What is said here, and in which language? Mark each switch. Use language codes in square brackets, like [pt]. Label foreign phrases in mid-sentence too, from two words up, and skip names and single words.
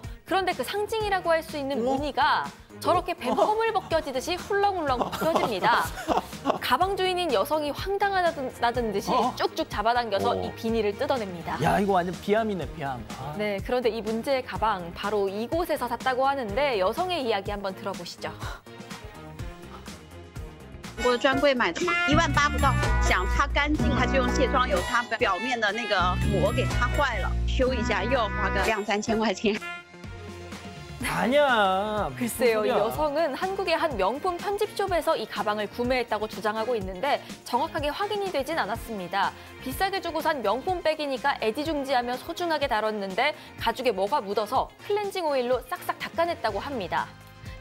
[ko] 그런데 그 상징이라고 할 수 있는 무늬가 저렇게 뱀허물 벗겨지듯이 훌렁훌렁 벗겨집니다. 가방 주인인 여성이 황당하다는 듯이 쭉쭉 잡아당겨서 이 비닐을 뜯어냅니다. 야, 이거 완전 비암이네, 비암. 네, 그런데 이 문제의 가방 바로 이곳에서 샀다고 하는데 여성의 이야기 한번 들어보시죠. [zh] 我的专柜买的嘛，18000不到，想擦干净，他就用卸妆油，它表面的那个膜给擦坏了，修一下又要花个2、3千块钱。 [ko] 아니야. 글쎄요, 이 여성은 한국의 한 명품 편집숍에서 이 가방을 구매했다고 주장하고 있는데 정확하게 확인이 되진 않았습니다. 비싸게 주고 산 명품 백이니까 애지중지하며 소중하게 다뤘는데 가죽에 뭐가 묻어서 클렌징 오일로 싹싹 닦아냈다고 합니다.